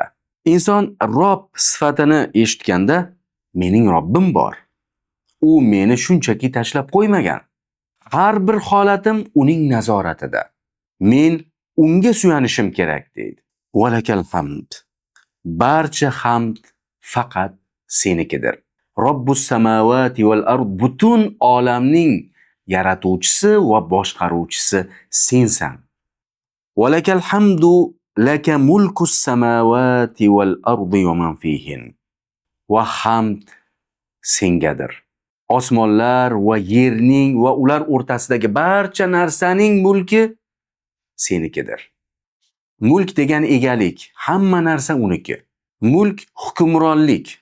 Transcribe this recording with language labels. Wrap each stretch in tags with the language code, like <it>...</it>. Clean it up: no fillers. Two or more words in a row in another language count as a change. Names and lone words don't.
<uz>Inson Rob sifatini eshitganda, mening Robbim bor. U meni shunchaki tashlab qo'ymagan. Har bir holatim uning nazoratida. Men unga suyanishim kerak deydi.</uz> <ar>Valakal hamd.</ar> <uz>Barcha hamd faqat senikidir.</uz> <ar>Robbus samawati wal ard,</ar> <uz>butun olamning yaratuvchisi va boshqaruvchisi sensan.</uz> <ar>Valakal hamdu laka mulkus samawati wal ardi va man fihin.</ar> <uz>Va hamd sengadir. Osmonlar va yerning va ular o'rtasidagi barcha narsaning mulki senikidir. Mulk degan egalik, hamma narsa uniki. Mulk hukmronlik.</uz>